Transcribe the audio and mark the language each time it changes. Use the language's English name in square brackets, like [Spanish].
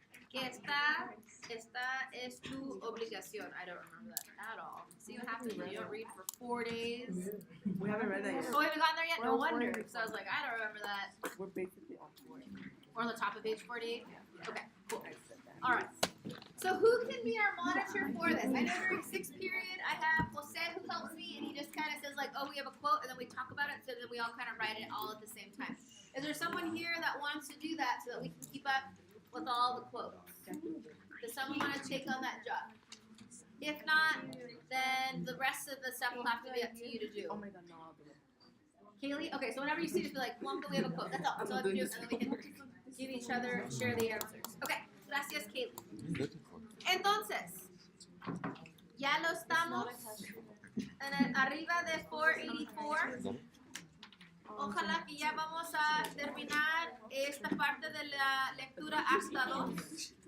[Spanish] Que esta es tu obligación. [English] I don't remember that at all. See what happens when you don't read for 4 days? We haven't read that yet. Oh, we haven't gotten there yet? No We're on wonder. 48. So I was like, I don't remember that. We're basically on 40. We're on the top of page 48? Okay, cool. All right. So who can be our monitor for this? I know during 6th period, I have Jose who helps me, and he just kind of says like, oh, we have a quote, and then we talk about it, so that we all kind of write it all at the same time. Is there someone here that wants to do that so that we can keep up with all the quotes? Does someone want to take on that job? If not, then the rest of the stuff will have to be up to you to do. Oh my god, no, I'll do it. Kaylee? Okay, so whenever you see, just be like, Blanca, we have a quote. That's all. So let's do it, and then we can give each other, share the answers. [Spanish] Okay, gracias, Kaylee. Entonces, ya lo estamos arriba de 484. Ojalá que ya vamos a terminar esta parte de la lectura hasta 2.